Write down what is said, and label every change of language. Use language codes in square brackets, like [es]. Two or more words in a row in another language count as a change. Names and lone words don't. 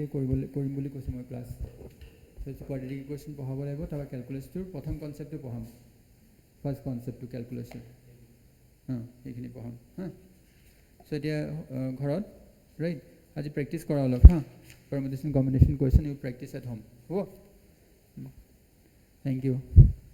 [as] কৰিম বুলি কৈছো মই ক্লাছ [en] so quadratic equation [as] পঢ়াব লাগিব তাৰ ক্যালকুলাসটোৰ প্ৰথম কনসেপ্টটো পঢ়াম [en] first concept [as] ক্যালকুলাসৰ এইখিনি পঢ়াম so এতিয়া ঘৰত ৰাইট আজি প্ৰেক্টিস কৰা অলপ [en] permutation combination question you practice at home [as] হ'ব [en] thank you